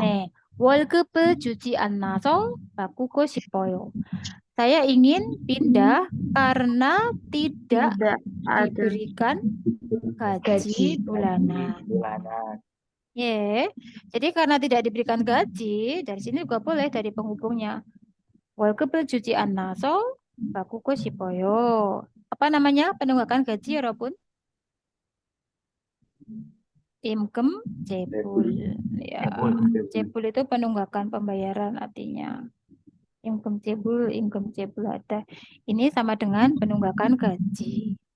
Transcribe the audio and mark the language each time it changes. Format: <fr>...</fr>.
<ko>네, 월급을 주지 않아서 바꾸고 싶어요.</ko> <id>Saya ingin pindah karena tidak Tidak ada diberikan gaji bulanan. Jadi karena tidak diberikan gaji, dari sini juga boleh dari penghubungnya.</id> <ko>월급을 주지 않아서 바꾸고 싶어요.</ko> <id>Apa namanya penunggakan gaji, 여러분?</id> <ko>임금 재불.</ko> <id>Ya, 재불 itu penunggakan pembayaran artinya. Imkem cebul ada. Ini sama dengan penunggakan gaji.</id>